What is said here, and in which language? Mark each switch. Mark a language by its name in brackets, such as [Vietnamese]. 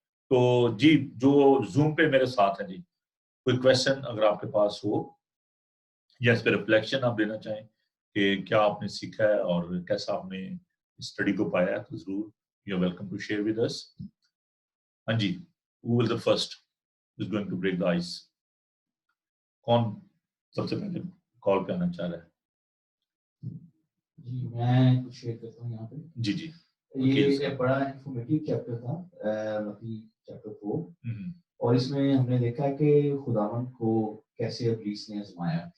[Hindi] तो जी, जो जूम पे मेरे साथ है जी, कोई क्वेश्चन अगर आपके पास हो या इस पे रिफ्लेक्शन आप देना चाहें कि क्या आपने सीखा है और कैसा आपने स्टडी को पाया है, तो जरूर [English] You are welcome to share with us. [Hindi] हाँ जी, [English] who will the first is going to break the ice? [Hindi] कौन सबसे पहले कॉल पे आना चाह रहा है? जी, मैं कुछ शेयर करता हूँ यहाँ पे. जी जी, ये एक बड़ा इंफॉर्मेटिव चैप्टर था, मत्ती चैप्टर 4, और इसमें हमने देखा कि खुदावंद को कैसे इब्लीस ने आजमाया.